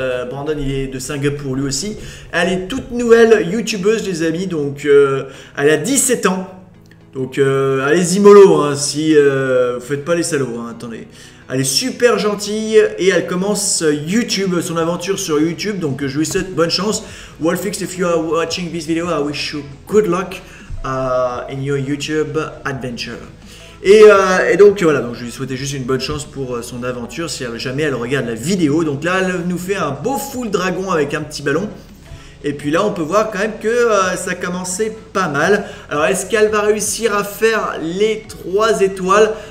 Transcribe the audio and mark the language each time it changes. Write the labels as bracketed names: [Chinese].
[French] Brandon il est de Singapour lui aussi. Elle est toute nouvelle youtubeuse les amis, donc elle a 17 ans. Donc allez-y mollo hein, si vous faites pas les salauds, hein, attendez. Elle est super gentille et elle commence YouTube, son aventure sur YouTube. Donc je lui souhaite bonne chance. [English] Wolfix, if you are watching this video, I wish you good luck in your YouTube adventure. [French] Et donc voilà, donc je lui souhaitais juste une bonne chance pour son aventure si jamais elle regarde la vidéo. Donc là, elle nous fait un beau full dragon avec un petit ballon. Et puis là, on peut voir quand même que ça commençait pas mal. Alors, est-ce qu'elle va réussir à faire les 3 étoiles?